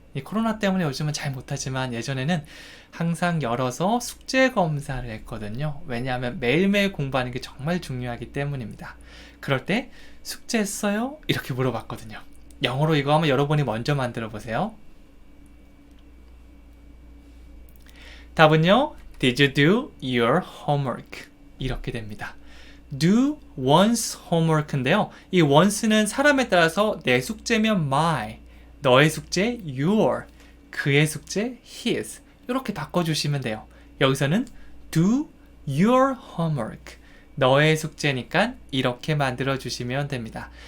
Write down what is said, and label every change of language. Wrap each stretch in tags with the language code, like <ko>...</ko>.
<ko>이 코로나 때문에 요즘은 잘 못하지만 예전에는 항상 열어서 숙제 검사를 했거든요. 왜냐하면 매일매일 공부하는 게 정말 중요하기 때문입니다. 그럴 때 숙제했어요? 이렇게 물어봤거든요. 영어로 이거 한번 여러분이 먼저 만들어 보세요. 답은요.</ko> <en>Did you do your homework?</en> <ko>이렇게 됩니다.</ko> <en>Do one's homework인데요.</en> <ko>이 one's는 사람에 따라서 내 숙제면 my, 너의 숙제 your, 그의 숙제 his 이렇게 바꿔주시면 돼요. 여기서는</ko> <en>do your homework,</en> <ko>너의 숙제니까 이렇게 만들어주시면 됩니다.</ko>